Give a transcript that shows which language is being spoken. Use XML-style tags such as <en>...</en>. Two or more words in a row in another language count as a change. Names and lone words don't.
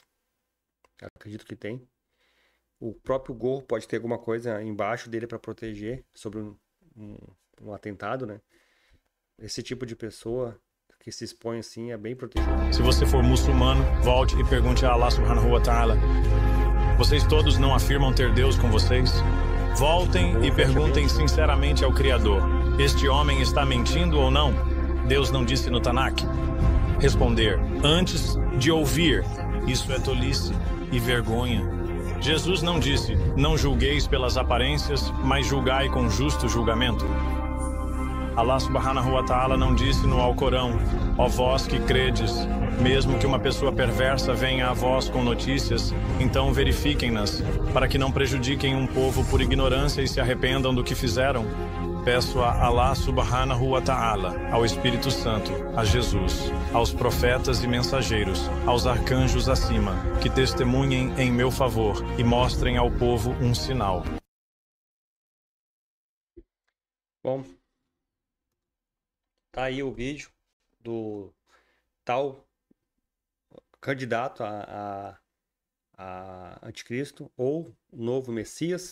<pt>Acredito que tem. O próprio gorro pode ter alguma coisa embaixo dele para proteger sobre um atentado, né? Esse tipo de pessoa que se expõe assim é bem protegido. Se você for muçulmano, volte e pergunte a</pt> <ar>الله سبحانه وتعالى.</ar> <pt>Vocês todos não afirmam ter Deus com vocês? Voltem e perguntem sinceramente ao Criador. Este homem está mentindo ou não? Deus não disse no Tanakh? Responder, antes de ouvir, isso é tolice e vergonha. Jesus não disse, não julgueis pelas aparências, mas julgai com justo julgamento.</pt> <ar>الله سبحانه وتعالى</ar> <pt>não disse no Alcorão, ó vós que credes, mesmo que uma pessoa perversa venha a vós com notícias, então verifiquem-nas, para que não prejudiquem um povo por ignorância e se arrependam do que fizeram. Peço a</pt> <ar>الله سبحانه وتعالى,</ar> <pt>ao Espírito Santo, a Jesus, aos profetas e mensageiros, aos arcanjos acima, que testemunhem em meu favor e mostrem ao povo um sinal. Bom, tá aí o vídeo do tal candidato a anticristo ou novo Messias.</pt>